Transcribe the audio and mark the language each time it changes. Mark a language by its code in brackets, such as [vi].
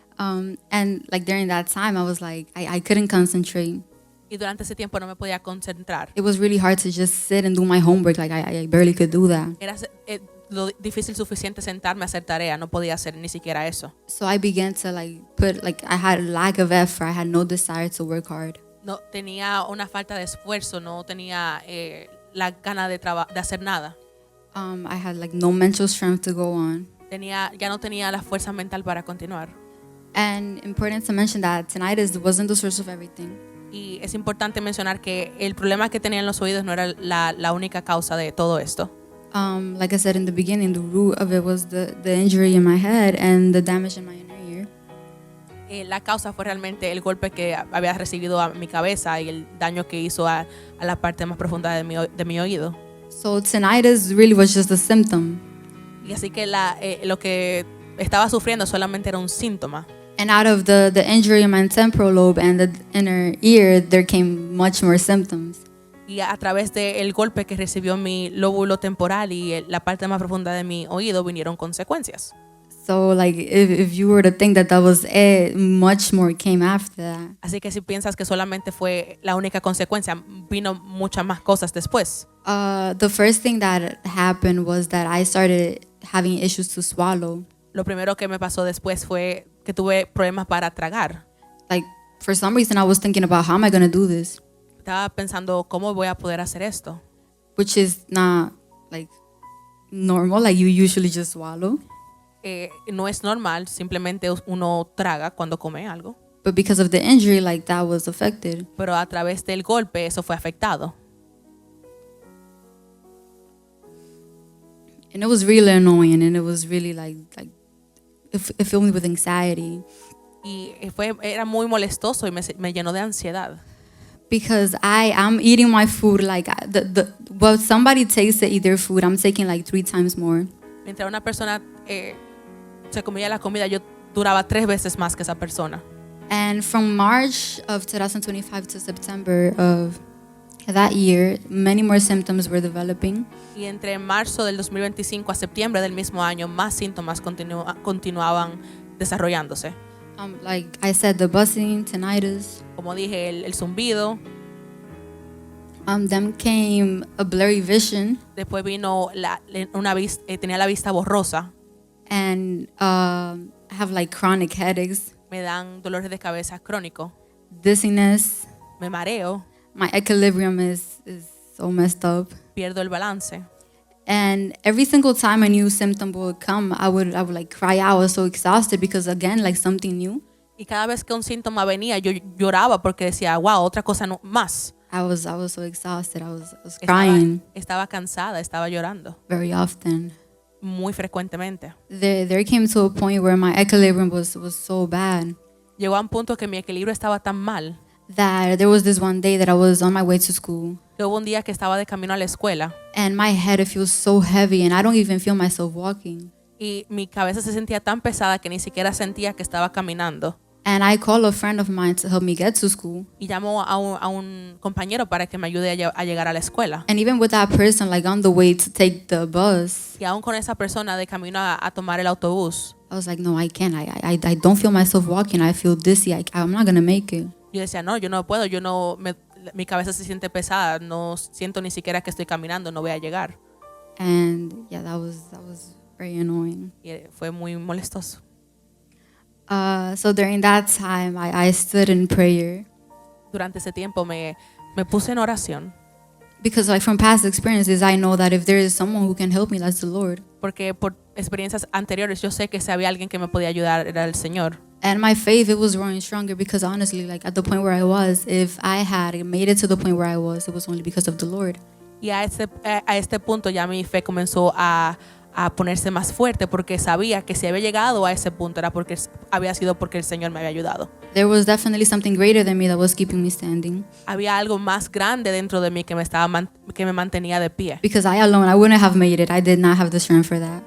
[en] And like during that time, I was like, I couldn't concentrate. [es] Y durante ese tiempo no me podía concentrar. [en] It was really hard to just sit and do my homework. Like I barely could do that. [es] Era lo difícil suficiente sentarme a hacer tarea, no podía hacer ni siquiera eso. [en] So I began to I had lack of effort. I had no desire to work hard. [es] No tenía una falta de esfuerzo, no tenía la gana de hacer nada. [en] I had like no mental strength to go on. [es] Ya no tenía la fuerza mental para continuar. [en] And important to mention that tinnitus wasn't the source of everything. [es] Y es importante mencionar que el problema que tenía en los oídos no era la única causa de todo esto. [en] Like I said in the beginning, the root of it was the injury in my head and the damage in my inner ear. [es] La causa fue realmente el golpe que había recibido a mi cabeza y el daño que hizo a la parte más profunda de mi oído. [en] So tinnitus really was just a symptom. [es] Y así que lo que estaba sufriendo solamente era un síntoma. [en] And out of the injury in my temporal lobe and the inner ear, there came much more symptoms. [es] Y a través del golpe que recibió mi lóbulo temporal y la parte más profunda de mi oído vinieron consecuencias. [en] So like if you were to think that was it, much more came after that. [es] Así que si piensas que solamente fue la única consecuencia, vino muchas más cosas después. [en] The first thing that happened was that I started having issues to swallow. [es] Lo primero que me pasó después fue que tuve problemas para tragar. [en] Like for some reason I was thinking about how am I going to do this? [es] Estaba pensando cómo voy a poder hacer esto. [en] Which is not like normal, like you usually just swallow. [es] No es normal, simplemente uno traga cuando come algo. [en] But because of the injury, like that was affected. [es] Pero a través del golpe eso fue afectado. [en] And it was really annoying, and it was really like it filled me with anxiety. [es] Y era muy molestoso y me llenó de ansiedad. [en] Because I'm eating my food like well, somebody takes to eat their food, I'm taking like 3 times more. [es] Mientras una persona se comía la comida, yo duraba 3 veces más que esa persona. [en] And from March of 2025 to September of that year, many more symptoms were developing. [es] Y entre marzo del 2025 a septiembre del mismo año, más síntomas continuaban desarrollándose. [en] Like I said, the buzzing, tinnitus. [es] Como dije, el zumbido. [en] Then came a blurry vision. [es] Después vino tenía la vista borrosa. [en] And I have like chronic headaches. [es] Me dan dolores de cabeza crónicos. [en] Dizziness. [es] Me mareo. [en] My equilibrium is so messed up. [es] Pierdo el balance. [en] And every single time a new symptom would come, I would like cry out. I was so exhausted because again, like something new. [es] Y cada vez que un síntoma venía, yo lloraba porque decía, wow, otra cosa más. [en] I was so exhausted. I was crying. [es] Estaba cansada, estaba llorando. [en] Very often. [es] Muy frecuentemente. [en] There came to a point where my equilibrium was so bad. [es] Llegó a un punto que mi equilibrio estaba tan mal. [en] That there was this one day that I was on my way to school. [es] Que hubo un día que estaba de camino a la escuela. [en] And my head, it feels so heavy and I don't even feel myself walking. [es] Y mi cabeza se sentía tan pesada que ni siquiera sentía que estaba caminando. [en] And I call a friend of mine to help me get to school. [es] Y llamo a un compañero para que me ayude a llegar a la escuela. [en] And even with that person, like on the way to take the bus. [es] Y aún con esa persona de camino a tomar el autobús. [en] I was like, no, I can't. I don't feel myself walking. I feel dizzy. I'm not gonna make it. [es] Yo decía, no, yo no puedo. Mi cabeza se siente pesada. No siento ni siquiera que estoy caminando. No voy a llegar. [en] And yeah, that was very annoying. [es] Y fue muy molestoso. [en] So during that time, I stood in prayer. [es] Durante ese tiempo me puse en oración. [en] Because like from past experiences, I know that if there is someone who can help me, that's the Lord. [es] Porque por experiencias anteriores yo sé que si había alguien que me podía ayudar era el Señor. [en] And my faith, it was growing stronger because honestly, like at the point where I was, if I had made it to the point where I was, it was only because of the Lord. [es] Y a este punto ya mi fe comenzó a ponerse más fuerte porque sabía que si había llegado a ese punto era porque había sido porque el Señor me había ayudado. [en] There was definitely something greater than me that was keeping me standing. [es] Había algo más grande dentro de mí que me mantenía de pie. [en] Because I alone, I wouldn't have made it. I did not have the strength for that.